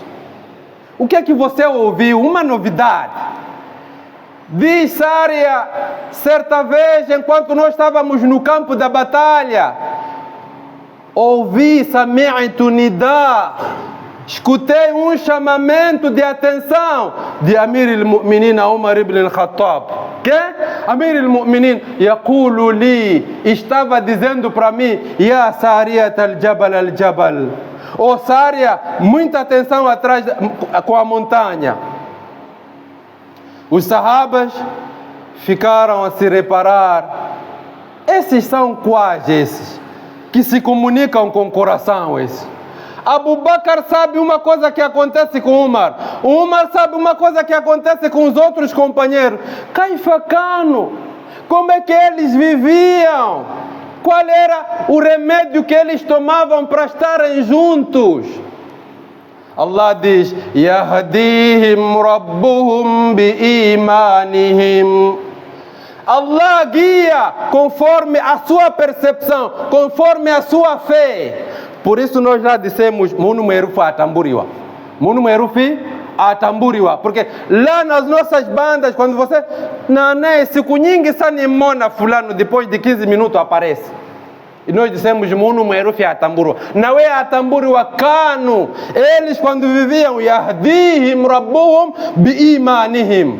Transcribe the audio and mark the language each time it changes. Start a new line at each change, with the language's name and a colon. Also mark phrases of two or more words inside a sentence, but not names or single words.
Portuguese: O que é que você ouviu? Uma novidade. Diz Sária: certa vez, enquanto nós estávamos no campo da batalha, ouvi
Arabic: سمعت نداء,
Portuguese: escutei um chamamento de atenção de Amir al-Mu'minin Umar ibn al-Khattab. Que?
Arabic: أمير المؤمنين يقول لي,
Portuguese: estava dizendo para mim:
Arabic: يا سارية الجبل الجبل.
Portuguese: Oh Sária, muita atenção atrás com a montanha. Os sahabas ficaram a se reparar. Esses são quais esses? Que se comunicam com o coração esses. Abu Bakr sabe uma coisa que acontece com Umar. Umar sabe uma coisa que acontece com os outros companheiros.
Arabic: كيف كانوا?
Portuguese: Como é que eles viviam? Qual era o remédio que eles tomavam para estarem juntos? Allah diz:
Arabic: يهديهم ربهم بإيمانهم.
Portuguese: Allah guia conforme a sua percepção, conforme a sua fé. Por isso nós já dissemos:
Makhuwa: Munu merufa atamburiwa. Munu merufi atamburiwa.
Portuguese: Porque lá nas nossas bandas, quando você nané, se
Makhuwa: kunyingi sanimona
Portuguese: fulano, depois de 15 minutos aparece. E nós dissemos:
Makhuwa: Munu merufi atamburiwa.
Portuguese: Não é atamburiwa kanu. Eles quando viviam,
Arabic: يهديهم ربهم بإيمانهم.